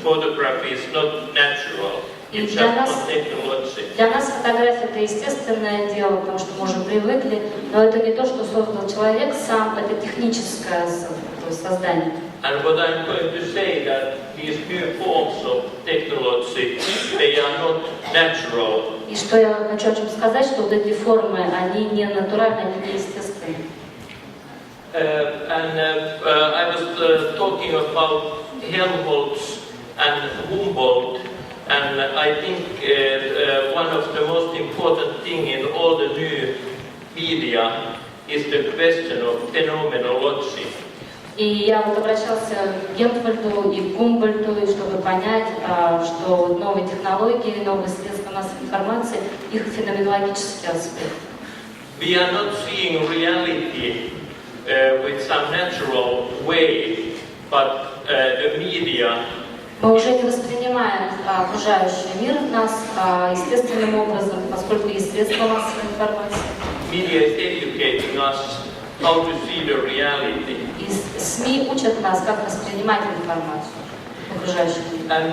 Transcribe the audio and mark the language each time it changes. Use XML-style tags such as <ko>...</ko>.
<en>Photography is not natural. It's just not technological.</en> <ru>Для нас фотография — это естественное дело, потому что мы уже привыкли, но это не то, что создал человек сам, это техническое создание.</ru> <en>And what I'm going to say that these new forms of technology phenomenology, they are not natural.</en> <ru>И что я хочу о чем сказать, что вот эти формы, они не натуральны, они не естественны.</ru> <en>I was talking about Helmholtz and Humboldt, and I think one of the most important thing in all the new media is the question of phenomenology.</en> <ru>И я вот обращался к Гельмхольду и к Гумбольдту, чтобы понять, что новые технологии, новые средства массовой информации, их феноменологический аспект.</ru> <en>We are not seeing reality with some natural way, but the media.</en> <ru>Мы уже не воспринимаем окружающий мир нас естественным образом, поскольку есть средства массовой информации.</ru> <en>Media is educating us how to see the reality.</en> <ru>И СМИ учат нас, как воспринимать информацию окружающего мира.</ru>